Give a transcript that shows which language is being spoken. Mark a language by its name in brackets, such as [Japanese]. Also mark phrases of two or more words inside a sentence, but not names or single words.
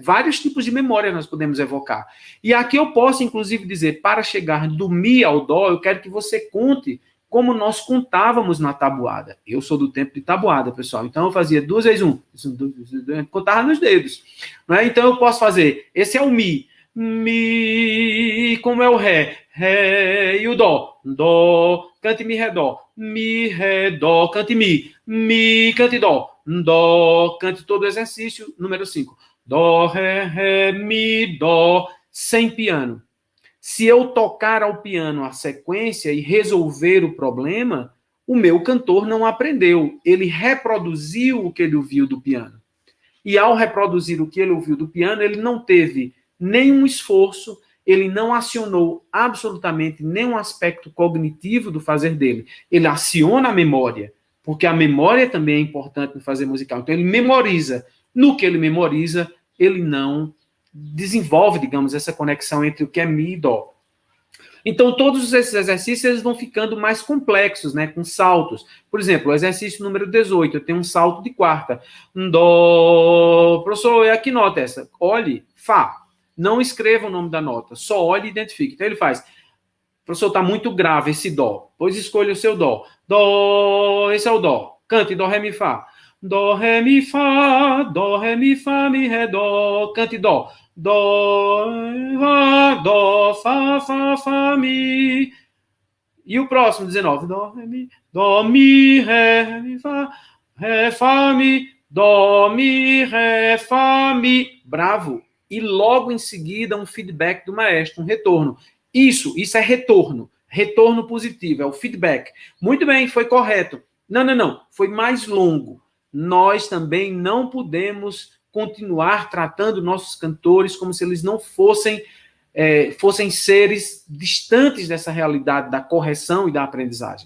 [Portuguese] Vários tipos de memória nós podemos evocar. E aqui eu posso, inclusive, dizer, para chegar do mi ao dó, eu quero que você conte como nós contávamos na tabuada. Eu sou do tempo de tabuada, pessoal. Então, eu fazia 2 vezes 1. Contava nos dedos. Não é? Então, eu posso fazer, esse é o mi. Mi, como é o ré? Ré e o dó. Dó, cante mi, ré, dó. Mi, ré, dó, cante mi, cante dó. Dó, cante todo o exercício, número 5. Dó, ré, mi, dó, sem piano. Se eu tocar ao piano a sequência e resolver o problema, o meu cantor não aprendeu. Ele reproduziu o que ele ouviu do piano. E ao reproduzir o que ele ouviu do piano, ele não teve nenhum esforço, ele não acionou absolutamente nenhum aspecto cognitivo do fazer dele. Ele aciona a memória, porque a memória também é importante no fazer musical. Então, ele memoriza. No que ele memoriza, ele não desenvolve, digamos, essa conexão entre o que é mi e dó. Então, todos esses exercícios eles vão ficando mais complexos, né, com saltos. Por exemplo, o exercício número 18, eu tenho um salto de quarta. Dó, professor, é que nota essa? Olhe, fá. Não escreva o nome da nota, só olhe e identifique. Então, ele faz... Professor, está muito grave esse dó. Pois escolha o seu dó. Dó, esse é o dó. Cante dó, ré, mi, fá. Dó, ré, mi, fá, mi, ré, dó. Cante dó. Dó, fá, mi. E o próximo, 19. Dó, mi, ré, mi, fá, mi. Dó, mi, ré, fá, mi. Bravo. E logo em seguida um feedback do maestro, um retorno. Isso é retorno. Retorno positivo, é o feedback. Muito bem, foi correto. Não. Foi mais longo. Nós também não podemos continuar tratando nossos cantores como se eles não fossem seres distantes dessa realidade da correção e da aprendizagem.